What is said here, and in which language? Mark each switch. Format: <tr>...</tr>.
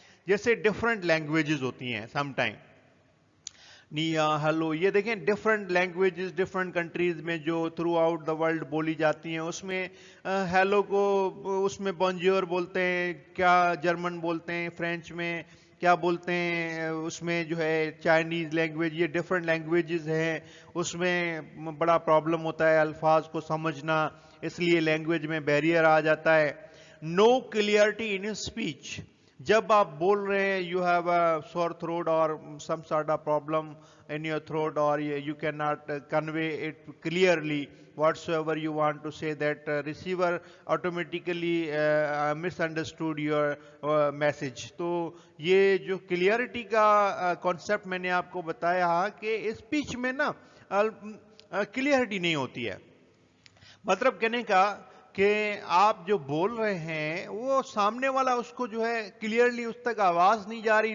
<ur>جیسے different languages ہوتی ہیں سم ٹائم, نیا ہیلو, یہ دیکھیں ڈفرنٹ لینگویجز ڈفرنٹ کنٹریز میں جو تھرو آؤٹ دا ورلڈ بولی جاتی ہیں, اس میں ہیلو کو اس میں بونجور بولتے ہیں, کیا جرمن بولتے ہیں, فرینچ میں کیا بولتے ہیں, اس میں جو ہے چائنیز لینگویج, یہ ڈفرنٹ لینگویجز ہیں, اس میں بڑا پرابلم ہوتا ہے الفاظ کو سمجھنا, اس لیے لینگویج میں بیریئر آ جاتا ہے.</ur> <en>No clarity in speech.</en> <ur>جب آپ بول رہے ہیں</ur> <en>You have a sore throat اور some sort of problem in your throat, or you cannot convey it clearly whatsoever you want to say, that receiver automatically misunderstood your message.</en> <ur>تو یہ جو کلیئرٹی کا کانسیپٹ میں نے آپ کو بتایا کہ اسپیچ میں نا کلیئرٹی نہیں ہوتی ہے. مطلب کہنے کا کہ آپ جو بول رہے ہیں وہ سامنے والا اس کو جو ہے کلیئرلی اس تک آواز نہیں جا رہی.</ur>